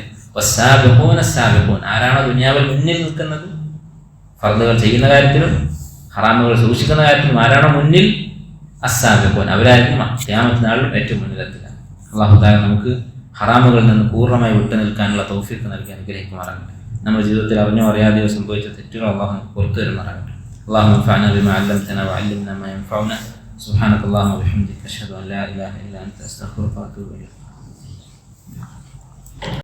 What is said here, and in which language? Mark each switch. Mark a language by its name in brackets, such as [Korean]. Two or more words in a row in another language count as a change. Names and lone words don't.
[Arabic] والسابقون السابقون, [Malayalam] ആരാണോ ദുനിയാവിൽ മുന്നിൽ നിൽക്കുന്നത് ഫർദുകൾ ചെയ്യുന്ന കാര്യത്തിലും ഹറാമുകൾ സൂക്ഷിക്കുന്ന കാര്യത്തിലും ആരാണോ മുന്നിൽ, അസ്സാബിഖൂൻ അവരായിരിക്കും ഖിയാമത്ത് നാളിലും ഏറ്റവും മുന്നിലെത്തുക. [Arabic] الله تعالى [Malayalam] നമുക്ക് ഹറാമുകളിൽ നിന്ന് പൂർണ്ണമായി വിട്ടു നിൽക്കാനുള്ള തൗഫീഖ് നൽകി അനുഗ്രഹിക്കുമാറാകട്ടെ. നമ്മുടെ ജീവിതത്തിൽ അറിഞ്ഞോ അറിയാതെയോ സംഭവിച്ച തെറ്റുകൾ അള്ളാഹു നമുക്ക് പുറത്തു തരുമാറാകട്ടെ. [Arabic] اللهم انفعنا بما علمتنا وعلمنا ما ينفعنا سبحانك اللهم وبحمدك أشهد أن لا إله إلا أنت أستغفرك وأتوب إليك.